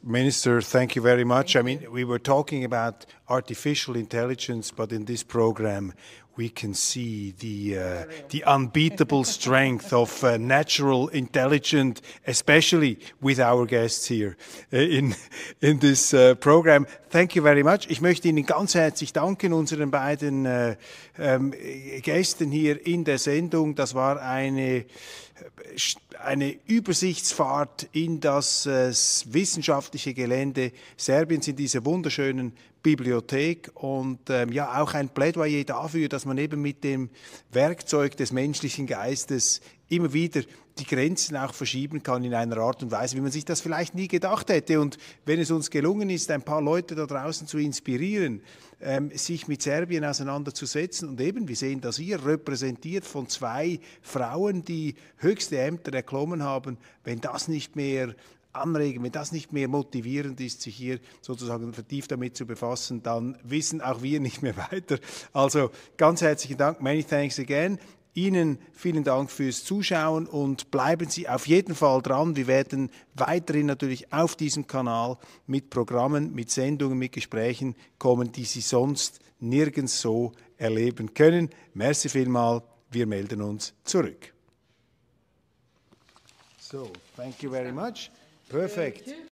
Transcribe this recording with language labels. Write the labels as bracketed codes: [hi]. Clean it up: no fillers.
[en] Minister, thank you very much. I mean, we were talking about artificial intelligence, but in this program we can see the unbeatable strength of natural intelligence, especially with our guests here in this program. Thank you very much. [de] Ich möchte Ihnen ganz herzlich danken, unseren beiden Gästen hier in der Sendung. Das war eine Übersichtsfahrt in das wissenschaftliche Gelände Serbiens, in dieser wunderschönen Bibliothek, und ja, auch ein Plädoyer dafür, dass man eben mit dem Werkzeug des menschlichen Geistes immer wieder die Grenzen auch verschieben kann in einer Art und Weise, wie man sich das vielleicht nie gedacht hätte. Und wenn es uns gelungen ist, ein paar Leute da draußen zu inspirieren, sich mit Serbien auseinanderzusetzen, und eben, wir sehen das hier, repräsentiert von 2 Frauen, die höchste Ämter erklommen haben, wenn das nicht mehr anregen, wenn das nicht mehr motivierend ist, sich hier sozusagen vertieft damit zu befassen, dann wissen auch wir nicht mehr weiter. Also ganz herzlichen Dank, [en] many thanks again. [de] Ihnen vielen Dank fürs Zuschauen, und bleiben Sie auf jeden Fall dran. Wir werden weiterhin natürlich auf diesem Kanal mit Programmen, mit Sendungen, mit Gesprächen kommen, die Sie sonst nirgends so erleben können. Merci vielmal, wir melden uns zurück. [en] So, thank you very much. Perfect.